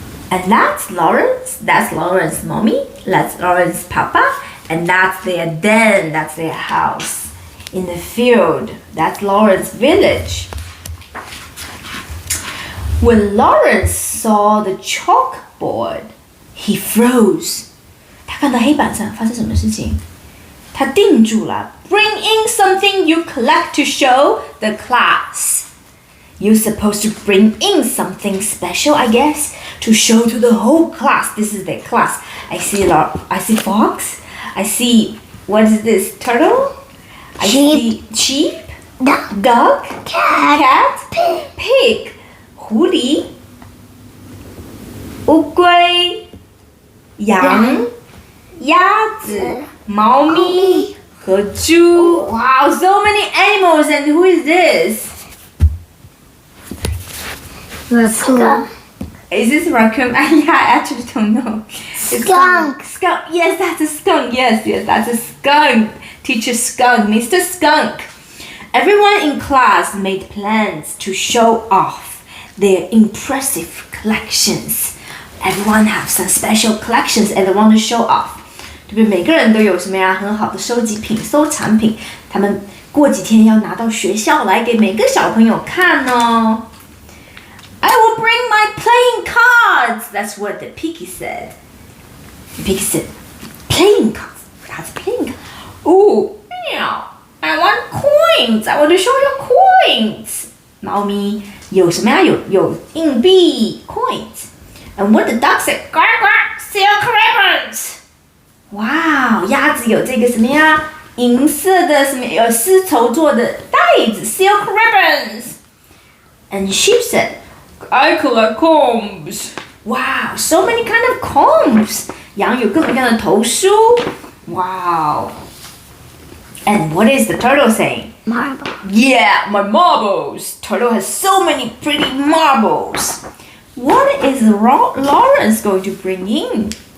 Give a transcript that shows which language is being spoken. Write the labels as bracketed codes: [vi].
[en] And that's Lawrence. That's Lawrence's mommy. That's Lawrence's papa.And that's their den, that's their house in the field. That's Lawrence's village. When Lawrence saw the chalkboard, he froze. [zh] 他看到黑板上发生什么事情？他定住了。 [en] Bring in something you collect to show the class. You're supposed to bring in something special, I guess, to show to the whole class. This is their class. I see fox.I see, what is this? Turtle? I see sheep, duck, cat, pig, [zh] 狐狸，乌龟，羊，鸭子，猫咪和猪。 [en] Wow, so many animals, and who is this? Raccoon. Is this raccoon? Yeah, I actually don't know. Skunk. Skunk. Yes, that's a skunk. Yes, that's a skunk. Teacher Skunk, Mr. Skunk. Everyone in class made plans to show off their impressive collections. Everyone have some special collections and they want to show off. [zh] 对不对？每个人都有什么呀？很好的收集品、收藏品。他们过几天要拿到学校来给每个小朋友看哦。 [en] I will bring my playing cards. That's what the piggy said. The piggy said, playing cards. That's playing cards. Oh, meow. I want coins. I want to show you coins. [zh] 猫咪有什么呀？ [en] 有硬币 coins. And what the duck said, quack quack, silk ribbons. [zh] Wow, 鸭子有这个什么呀？银色的什么有丝绸做的袋子 [en] silk ribbons. And sheep said,I collect combs. Wow, so many kind of combs. [zh] 羊有各种各样的头梳。Wow. [en] And what is the turtle saying? Marble. Yeah, my marbles. Turtle has so many pretty marbles. What is Lawrence going to bring in?